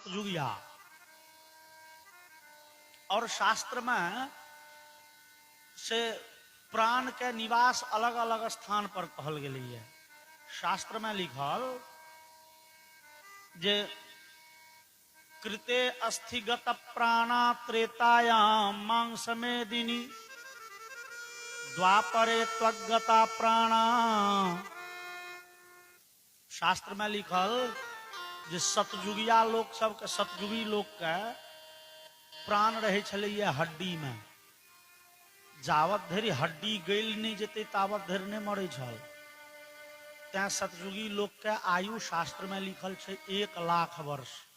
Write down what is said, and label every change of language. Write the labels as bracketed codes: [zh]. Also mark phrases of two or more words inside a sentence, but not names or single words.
[mai] सतयुगिया। और शास्त्र में से प्राण के निवास अलग अलग स्थान पर कहल गेलै है। शास्त्र में लिखल जे [sa] कृते अस्थिगत प्राणा त्रेतायाम मांस मेदिनी द्वापरे त्वगता प्राणा। [mai] शास्त्र में लिखल जे सतयुगिया लोक सबके, सतयुगी लोक के प्राण रहे छलैया हड्डी में। जावत धरि हड्डी गल नहीं जेते तावत धरि नहीं मरे छल। तैं सतयुगी लोक के आयु शास्त्र में लिखल छै 1 लाख वर्ष।